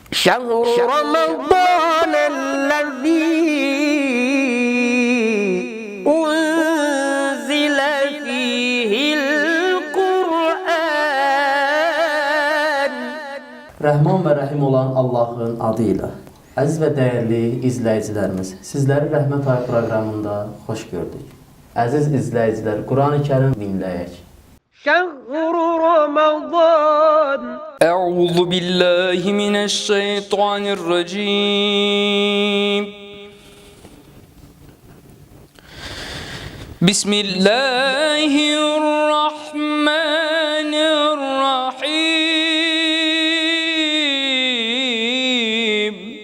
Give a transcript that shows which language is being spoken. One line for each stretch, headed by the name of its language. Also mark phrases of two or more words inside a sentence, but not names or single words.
Arabic: شهر رمضان الذي أنزل فيه القرآن.
Azerbaijani: Rəhman və Rəhim olan Allahın adıyla. Əziz və dəyərli izləyicilərimiz, sizləri Rəhmət Ayı proqramında xoş gördük. Əziz izləyicilər, Quran-ı Kərim dinləyək.
Arabic: شهر رمضان. أعوذ بالله من الشيطان الرجيم. بسم الله الرحمن الرحيم.